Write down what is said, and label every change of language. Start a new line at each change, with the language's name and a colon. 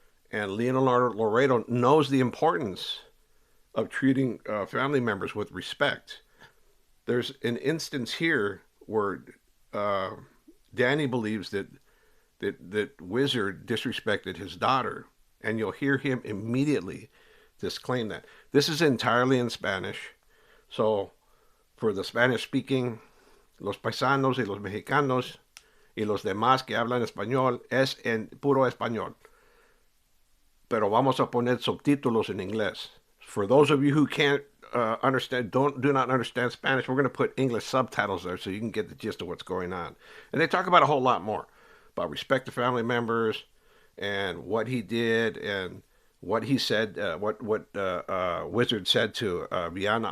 English: And Leonardo Laredo knows the importance of treating family members with respect. There's an instance here where uh, Danny believes that Wizard disrespected his daughter, and you'll hear him immediately disclaim that. This is entirely in Spanish, so for the Spanish speaking,
Spanish: los paisanos y los mexicanos y los demás que hablan español es en puro español. Pero vamos a poner subtítulos en inglés.
English: For those of you who can't do not understand Spanish, we're going to put English subtitles there so you can get the gist of what's going on. And they talk about a whole lot more about respect to family members and what he did and what he said, what Wizard said to Vianna.